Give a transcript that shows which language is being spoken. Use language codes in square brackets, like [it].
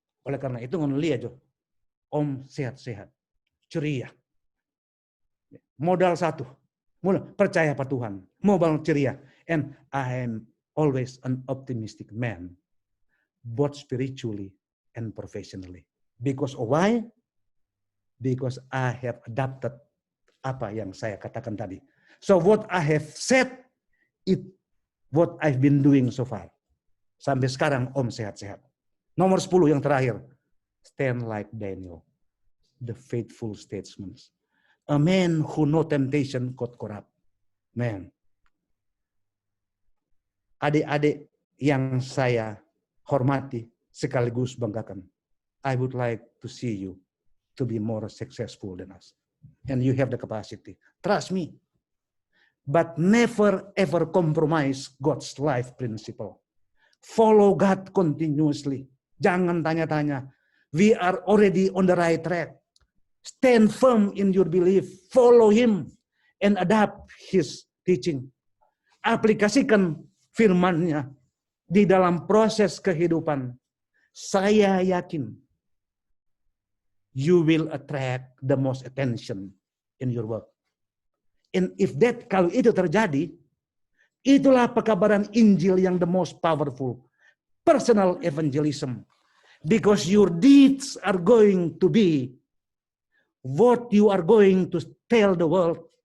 [id] Oleh karena itu, lihat aja, Om sehat-sehat, ceria. Modal satu, percaya pada Tuhan, modal ceria. [en] And I am always an optimistic man, both spiritually and professionally. Because of why? Because I have adapted [id] apa yang saya katakan tadi. [en] So what I have said, it what I've been doing so far. [id] Sampai sekarang Om sehat-sehat. Nomor 10 yang terakhir. [en] Stand like Daniel, the faithful statesman. A man who no temptation could corrupt. Man. [id] Adik-adik yang saya hormati sekaligus banggakan. [en] I would like to see you to be more successful than us. And you have the capacity. Trust me. But never ever compromise God's life principle. Follow God continuously. [id] Jangan tanya-tanya. [en] We are already on the right track. Stand firm in your belief. Follow Him and adapt His teaching. [id] Aplikasikan firman-Nya di dalam proses kehidupan. Saya yakin [en] you will attract the most attention in your work. And if that, [id] kalau itu terjadi, itulah pekabaran Injil yang [en] the most powerful. Personal evangelism. Because your deeds are going to be what you are going to tell the world.